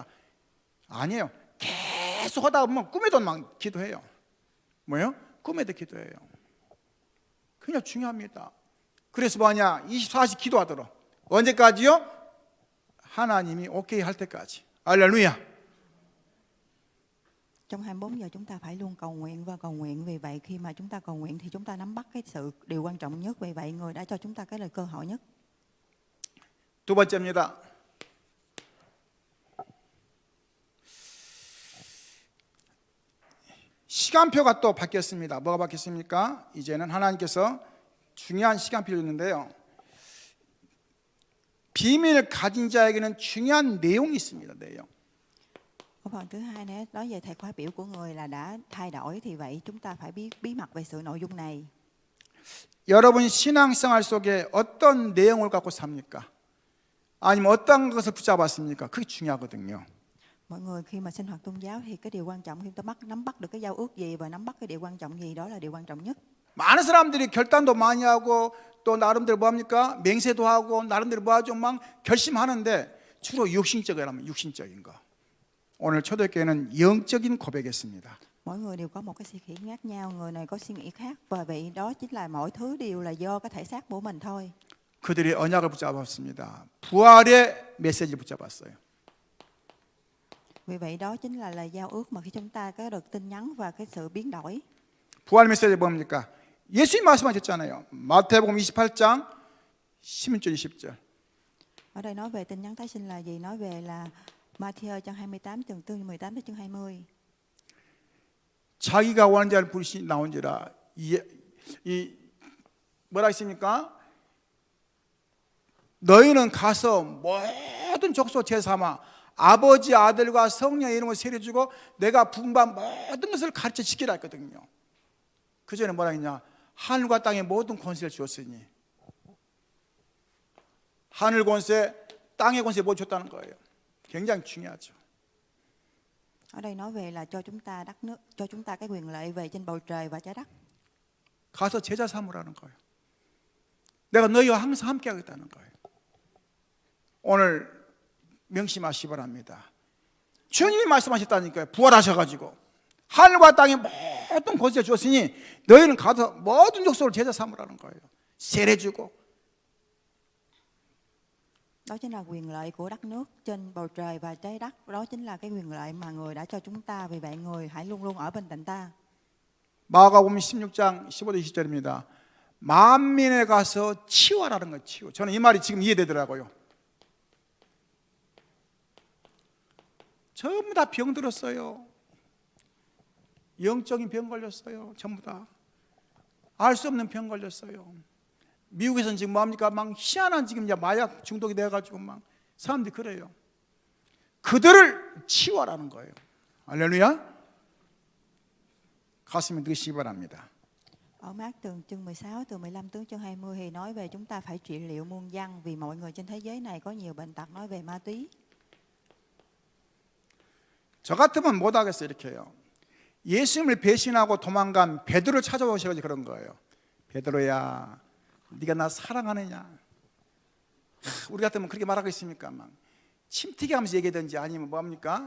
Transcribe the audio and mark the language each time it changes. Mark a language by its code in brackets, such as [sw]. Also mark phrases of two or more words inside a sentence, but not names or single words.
[ko] 아니에요. 계속 하다 보면 꿈에도 막 기도해요. 뭐예요? 꿈에도 기도해요. 그냥 중요합니다. 그래서 뭐냐? 24시 기도하도록. 언제까지요? 하나님이 오케이 할 때까지. 할렐루야. [vi] Trong 24 giờ chúng ta phải luôn cầu nguyện và cầu nguyện. Vì vậy khi mà chúng ta cầu nguyện thì chúng ta nắm bắt cái điều quan trọng nhất. Vì vậy người đã cho chúng ta cái lời cơ hội nhất. [ko] 두 번째입니다. 시간표가 또 바뀌었습니다. 뭐가 바뀌었습니까? 이제는 하나님께서 중요한 시간표를 줬는데요. 비밀을 가진 자에게는 중요한 내용이 있습니다. 내용. [vi] Ở phần thứ hai nữa nói về thời khóa biểu của người là đã thay đổi. Thì vậy chúng ta phải biết bí mật về sự nội dung này. [ko] 여러분 신앙생활 속에 어떤 내용을 갖고 삽니까? 아니면 어떤 것을 붙잡았습니까? 그게 중요하거든요. [vi] Mọi người khi mà sinh hoạt tôn giáo thì cái điều quan trọng khi ta nắm bắt được cái giao ước gì và nắm bắt cái điều quan trọng gì, đó là điều quan trọng nhất. [ko] 많은 사람들이 결단도 많이 하고 또 나름대로 뭐합니까? 맹세도 하고 나름대로 뭐하죠? 막 결심하는데 주로 육신적이라면 육신적인 거. 오늘 초대교회는 영적인 고백이었습니다. [vi] Mỗi người đều có một cái suy nghĩ khác nhau, người này có suy nghĩ khác, và vậy đó chính là mọi thứ đều là do cái thể xác của mình thôi. [ko] 그들이 언약을 붙잡았습니다. 부활의 메시지를 붙잡았어요. [vi] Vì vậy đó chính là giao ước mà khi chúng ta có được tin nhắn và cái sự biến đổi. [ko] 부활 메시지 뭡니까? 예수님 말씀하셨잖아요. 마태복음 28장 16절 20절. [vi] Ở đây nói về tin nhắn tái sinh là gì? Nói về là Matthew chương 28 từ 18 đến chương 20. [ko] 자기가 원하는 자를 부르시 나온지라. 이 뭐라 했습니까? 너희는 가서 모든 족속 제삼아 아버지 아들과 성령의 이름을 세례주고 내가 분반 모든 것을 가르쳐 지키라 했거든요. 그 전에 뭐라 했냐? 하늘과 땅의 모든 권세를 주었으니. 하늘 권세, 땅의 권세 뭐 줬다는 거예요. 굉장히 중요하죠. [vi] Ở đây nói về là cho chúng ta đất nước, cho chúng ta cái quyền lợi về trên bầu trời và trái đất. [ko] 가서 제자 삼으라는 거예요. 내가 너희와 항상 함께 하겠다는 거예요. 오늘 명심하시기 바랍니다. 주님이 말씀하셨다니까요. 부활하셔가지고 하늘과 땅의 모든 권세 주었으니 너희는 가서 모든 족속을 제자 삼으라는 거예요. 세례 주고. [vi] Đó chính là quyền lợi của đất nước trên bầu trời và trái đất. Đó chính là cái quyền lợi mà người đã cho chúng ta. Vì vậy người hãy luôn luôn ở bên cạnh ta. [ko] 마가복음 16장 15절 20절입니다. 만민에 가서 치유하라는 거예요. 치유. 저는 이 말이 지금 이해되더라고요. 전부 다 병들었어요. 영적인 병 걸렸어요. 전부 다. 알 수 없는 병 걸렸어요. 미국에서는 지금 뭐합니까? 막 희한한 지금 이제 마약 중독이 돼가지고 막 사람들이 그래요. 그들을 치유하라는 거예요. 할렐루야. 가슴에 넣으시기 바랍니다. [vi] Ở Mác chương 16 từ 15 tới chương 20 thì nói về chúng ta phải trị liệu muôn dân. Vì mọi người trên thế giới này có nhiều bệnh tật, nói về ma túy. [ko] 저 같으면 못 하겠어요. 이렇게 해요. 예수님을 배신하고 도망간 베드로를 찾아오셔가지고 그런 거예요. 베드로야, 네가 나 사랑하느냐? 우리 같으면 그렇게 말하겠습니까? 막 침튀기 하면서 얘기하든지 아니면 뭐합니까?